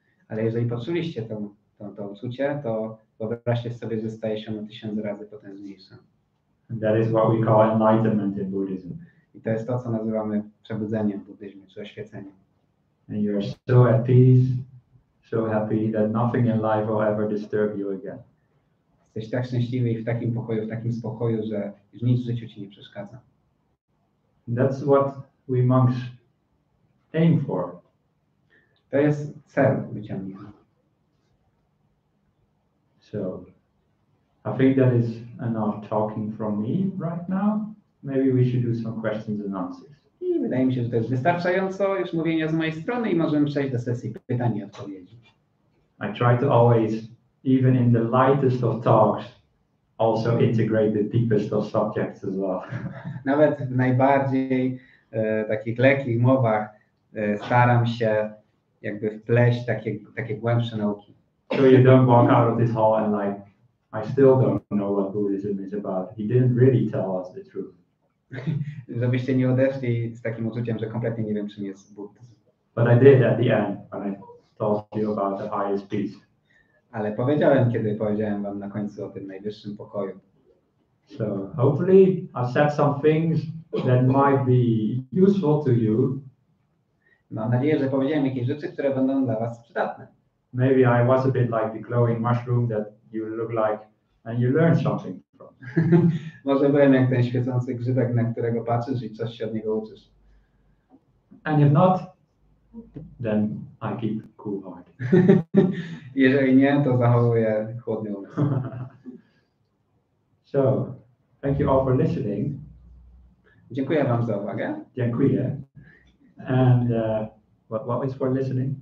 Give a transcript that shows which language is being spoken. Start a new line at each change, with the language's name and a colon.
Polish: Ale jeżeli poczuliście to uczucie, to wyobraźcie sobie, że staje się ono 1000 razy potężniejsze.
English: And that is what we call enlightenment in Buddhism.
Polish: I to jest to, co nazywamy przebudzeniem w buddyzmie, czy oświeceniem.
English: And you are so at peace, so happy that nothing in life will ever disturb you again.
Polish: Jesteś tak szczęśliwy i w takim pokoju, w takim spokoju, że już nic w życiu ci nie przeszkadza.
English: That's what we monks aim for.
Polish: To jest cel bycia mnichem.
English: So, I think that is enough talking from me right now. Maybe we should do some questions and answers.
Polish: I wydaje mi się, że to jest wystarczająco już mówienia z mojej strony i możemy przejść do sesji pytań i odpowiedzi.
English: I try to always, even in the lightest of talks, also integrate the deepest of subjects as well.
Polish: Nawet w najbardziej takich lekkich mowach staram się jakby wpleść takie głębsze nauki.
English: So you don't walk out of this hall and like, I still don't know what Buddhism is about. He didn't really tell us the truth.
Polish: Żebyście nie odeszli z takim uczuciem, że kompletnie nie wiem, czym jest buddyzm.
English: But I did at the end when I told you about the highest peace.
Polish: Ale powiedziałem, kiedy powiedziałem wam na końcu o tym najwyższym pokoju.
English: So hopefully I said some things that might be useful to you.
Polish: Mam nadzieję, że powiedziałem jakieś rzeczy, które będą dla was przydatne.
English: Maybe I was a bit like the glowing mushroom that you look like and you learn something from.
Polish: Może byłem jak ten świecący grzybek, na którego patrzysz i coś się od niego uczysz.
English: And if not, then I keep cool heart.
Polish: Jeżeli nie, to zachowuję chłodny umysł.
English: So, thank you all for listening.
Polish: Dziękuję wam za uwagę. Dziękuję.
English: And what is for listening?